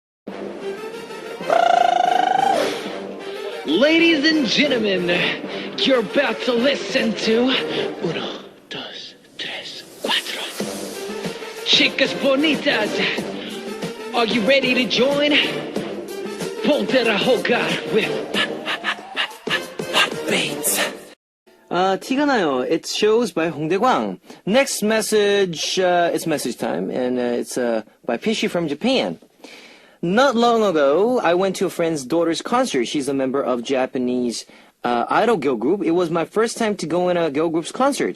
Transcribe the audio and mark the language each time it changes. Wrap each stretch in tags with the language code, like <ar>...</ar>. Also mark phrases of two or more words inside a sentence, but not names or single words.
<en>Ladies and gentlemen, you're about to listen to Uno, Dos, Tres, Cuatro.</en> <es>Chicas bonitas,</es> <en>are you ready to join?</en> <es>Ponte a jugar with Hotbeats.</es> <en>티가 나요. It shows by 홍대광. Next message, it's message time, and it's by Pishi from Japan. Not long ago, I went to a friend's daughter's concert. She's a member of Japanese idol girl group. It was my first time to go in a girl group's concert.</en>